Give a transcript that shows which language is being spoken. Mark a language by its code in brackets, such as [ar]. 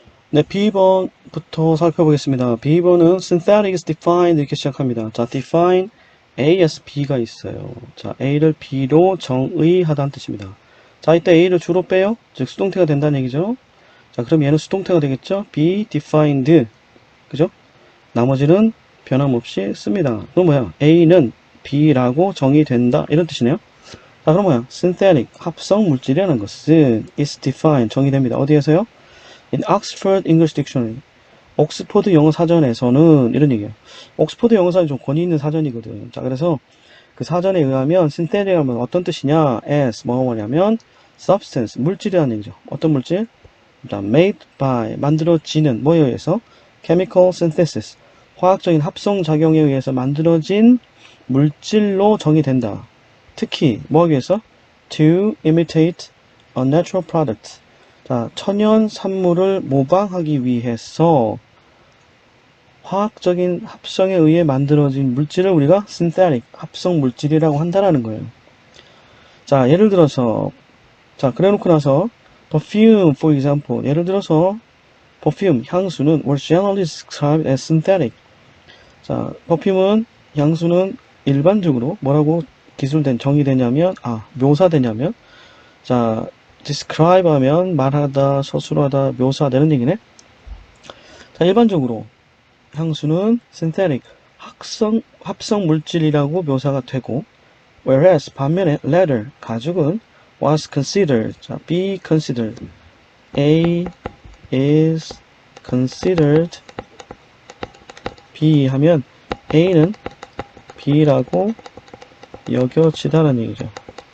[ko] 네, B번부터 살펴보겠습니다. B번은 [en] synthetic is defined [ko] 이렇게 시작합니다. 자, [en] define A as B [ko] 가 있어요. 자, A를 B로 정의하다는 뜻입니다. 자, 이때 A를 주로 빼요. 즉 수동태가 된다는 얘기죠. 자, 그럼 얘는 수동태가 되겠죠. [en] be defined. [ko] 그죠? 나머지는 변함없이 씁니다. 그럼 뭐야? A는 B라고 정의된다. 이런 뜻이네요. 자, 그럼 뭐야? synthetic, 합성 물질이라는 것은 [en] is defined, [ko] 정의됩니다. 어디에서요? [en] In Oxford English Dictionary. [ko] 옥스포드 영어 사전에서는 이런 얘기예요. 옥스포드 영어 사전이 좀 권위 있는 사전이거든. 자, 그래서 그 사전에 의하면 synthetic 하면 어떤 뜻이냐? as 뭐냐면 [en] substance, [ko] 물질이라는 얘기죠. 어떤 물질? [en] made by, [ko] 만들어지는 뭐에 의해서? [en] chemical synthesis, [ko] 화학적인 합성작용에 의해서 만들어진 물질로 정의된다. 특히 뭐 하기 위해서? [en] to imitate a natural product. [ko] 자, 천연 산물을 모방하기 위해서 화학적인 합성에 의해 만들어진 물질을 우리가 synthetic, 합성 물질이라고 한다라는 거예요. 자, 예를 들어서, 자, 그래 놓고 나서, [en] perfume, for example. [ko] 예를 들어서, perfume, 향수는 [en] was generally described as synthetic. [ko] 자, perfume은, 향수는 일반적으로 뭐라고 기술된, 정의되냐면, 묘사되냐면, 자, describe 하면 말하다, 서술하다, 묘사되는 얘기네. 자, 일반적으로, 향수는 synthetic, 합성 물질이라고 묘사가 되고, whereas 반면에 leather, 가죽은 [en] was considered, [ko] 자, [en] be considered, A is considered, B [ko] 하면 A는 B라고 여겨지다는 얘기죠.